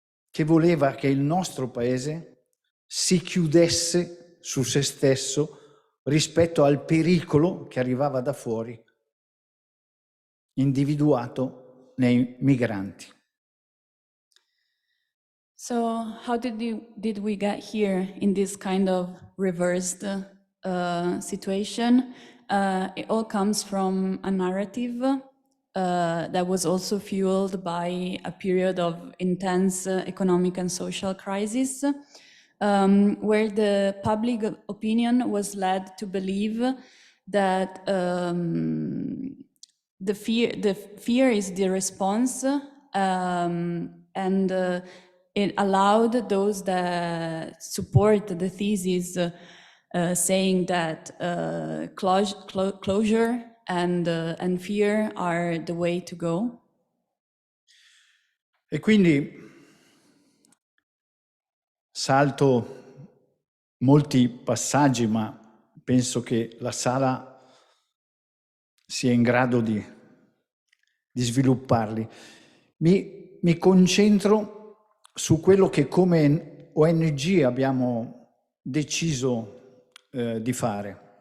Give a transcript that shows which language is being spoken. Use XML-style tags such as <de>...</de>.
<it>che voleva che il nostro paese si chiudesse su se stesso rispetto al pericolo che arrivava da fuori, individuato nei migranti.</it> <en>So how did we get here in this kind of reversed situation? It all comes from a narrative that was also fueled by a period of intense economic and social crisis, where the public opinion was led to believe that the fear is the response, and it allowed those that support the thesis saying that closure and fear are the way to go.</en> <it>E quindi salto molti passaggi, ma penso che la sala sia in grado di svilupparli. Mi concentro su quello che come ONG abbiamo deciso di fare.</it>